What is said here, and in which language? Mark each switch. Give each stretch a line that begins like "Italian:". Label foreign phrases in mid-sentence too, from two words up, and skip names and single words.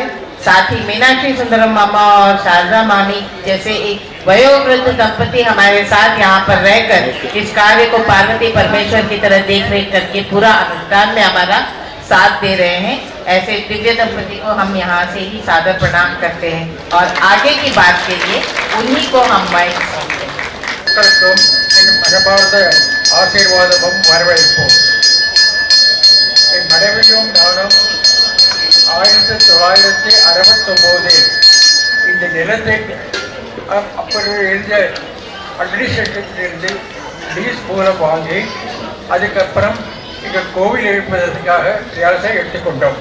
Hindi: साथ ही मीनाक्षी सुंदरम मामा और शारदा मामी जैसे एक वयोवृद्ध दंपति हमारे साथ यहाँ पर रहकर इस कार्य को पार्वती परमेश्वर की तरह देख रेख करके पूरा अनुष्ठान में हमारा साथ दे रहे हैं। ऐसे दिव्य दंपति को हम यहाँ से ही सादर प्रणाम करते हैं और आगे की बात के लिए उन्हीं को हम माइक सौंपते हैं।
Tamil: ஆசீர்வாதமும் வரவேற்போம். என் மனைவியும் நானும் 1969 இந்த நிலத்தை அப்படி இருந்த அட்மினிஸ்ட்ரேஷனிலிருந்து லீஸ் மூலம் வாங்கி அதுக்கப்புறம் இங்கே கோவில் எழுப்பதற்காக பிரயாசை எடுத்துக்கொண்டோம்.